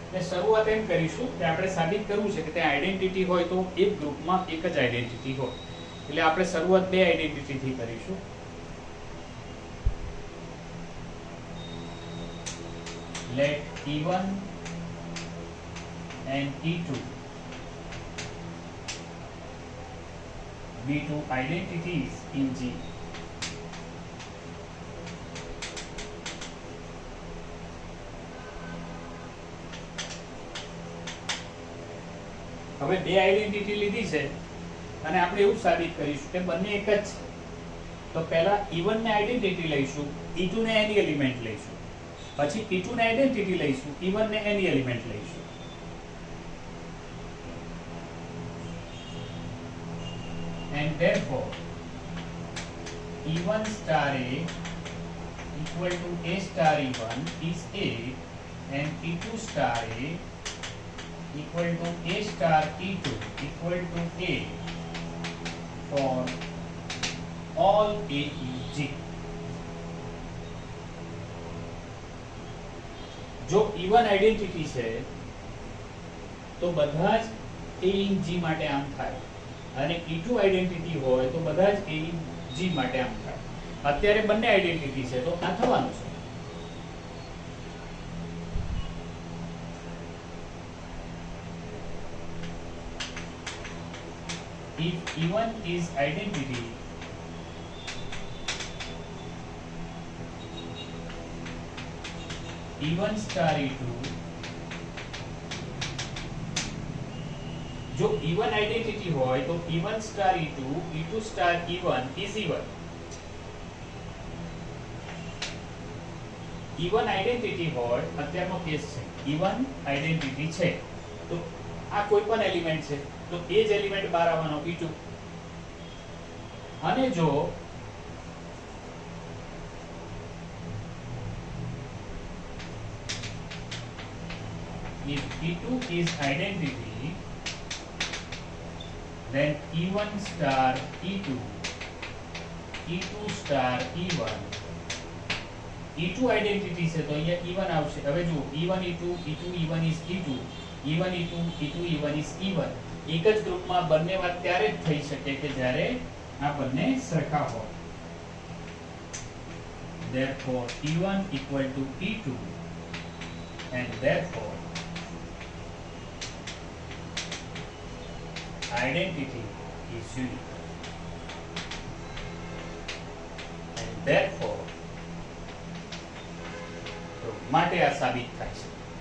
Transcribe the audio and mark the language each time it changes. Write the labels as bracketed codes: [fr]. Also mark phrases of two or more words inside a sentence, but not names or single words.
[gu] શરૂઆત એમ કરીશું કે આપણે સાબિત કરવું છે કે ત્યાં આઈડેન્ટિટી હોય તો એક ગ્રુપમાં એક જ આઈડેન્ટિટી હોય. એટલે આપણે શરૂઆત બે આઈડેન્ટિટી થી કરીશું. [en] Let E1 and E2 be two identities in G. [gu] હવે બે આઈડેન્ટિટી લીધી છે અને આપણે એવું સાબિત કરીશું કે બંને એક જ છે. તો પહેલા E1 ને આઈડેન્ટિટી લઈશું, E2 ને એની એલિમેન્ટ લઈશું, પછી E2 ને આઈડેન્ટિટી લઈશું, E1 ને એની એલિમેન્ટ લઈશું. [en] And therefore E1 star A equal to A star E1 is A, and E2 star A equal to A star E2 equal to A for all A in G. [gu] જો E1 આઈડેન્ટિટી છે તો બધા જ [en] A in G [gu] માટે આમ થાય, અને E2 આઈડેન્ટિટી હોય તો બધા જ [en] A in G [gu] માટે આમ થાય. અત્યારે બંને આઈડેન્ટિટી છે તો આ થવાનું છે. [en] If E1 is identity, E1 star E2, [gu] જો E1 આઈડેન્ટિટી હોય તો [en] E1 star E2, E2 star E1 is E1. [gu] E1 આઈડેન્ટિટી હોય, અત્યારનો કેસ છે, E1 આઈડેન્ટિટી છે તો આ કોઈ પણ એલિમેન્ટ છે તો એ જ એલિમેન્ટ બહાર આવવાનો E2. અને જો [en] if E2 is identity, then E1 star E2, E2 star E1, [gu] E2 આઈડેન્ટિટી છે તો અહીંયા E1 આવશે. હવે જો [en] E1 E2 E2 E1 is E2, E1 E2 E2 E1 is E1. [gu] એક જ ગ્રુપમાં બંને વાત ત્યારે જ થઈ શકે કે જ્યારે આ બંને સરખા હોય. [en] Therefore E1 equal to E2, and therefore identity is unique, and therefore [gu] તો માટે આ સાબિત થાય છે.